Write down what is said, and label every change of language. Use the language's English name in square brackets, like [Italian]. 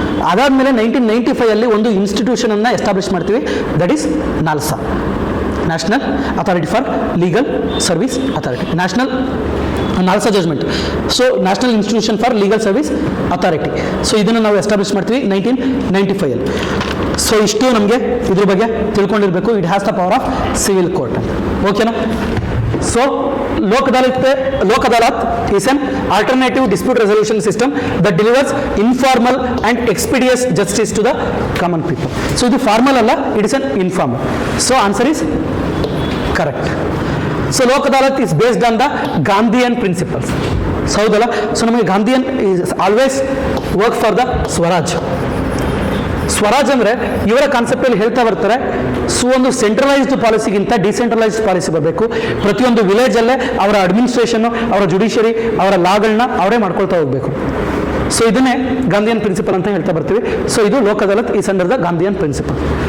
[Kannada] ಅದಾದಮೇಲೆ 1995 ಒಂದು ಇನ್ಸ್ಟಿಟ್ಯೂಷನನ್ನು ಎಸ್ಟಾಬ್ಲಿಷ್ ಮಾಡ್ತೀವಿ, that is ನಾಲ್ಸಾ, national authority for legal service authority, national ನಾಲ್ಸಾ judgement. So national institution for legal service authority. So ಇದನ್ನು ನಾವು establish ಮಾಡ್ತೀವಿ 1995. So ಇಷ್ಟು ನಮಗೆ ಇದ್ರ ಬಗ್ಗೆ ತಿಳ್ಕೊಂಡಿರಬೇಕು. [English] it has the power of civil court [Kannada] ಅಂತ, ಓಕೆನಾ. [English] So, Lok Adalat is an alternative dispute resolution system that delivers informal and expeditious justice to the common people. So, [Kannada] ಇದು ಫಾರ್ಮಲ್ ಅಲ್ಲ, [English] it is an informal. So, answer is correct. So, Lok Adalat is based on the Gandhian principles. So, [Kannada] ಹೌದಲ್ಲ. So ನಮಗೆ [English] Gandhian is always work for the Swaraj. [Kannada] Swaraj ಅಂದರೆ ಇವರ ಕಾನ್ಸೆಪ್ಟಲ್ಲಿ ಹೇಳ್ತಾ ಬರ್ತಾರೆ, so ಒಂದು centralised ಪಾಲಿಸಿಗಿಂತ decentralised policy ಬರಬೇಕು. ಪ್ರತಿಯೊಂದು ವಿಲೇಜಲ್ಲೇ ಅವರ ಅಡ್ಮಿನಿಸ್ಟ್ರೇಷನ್ನು, ಅವರ ಜುಡಿಷಿಯರಿ, ಅವರ ಲಾಗಳನ್ನ ಅವರೇ ಮಾಡ್ಕೊಳ್ತಾ ಹೋಗಬೇಕು. ಸೊ ಇದನ್ನೇ ಗಾಂಧಿಯನ್ ಪ್ರಿನ್ಸಿಪಲ್ ಅಂತ ಹೇಳ್ತಾ ಬರ್ತೀವಿ. ಸೊ ಇದು [English] Lok Adalat is under the Gandhian principle.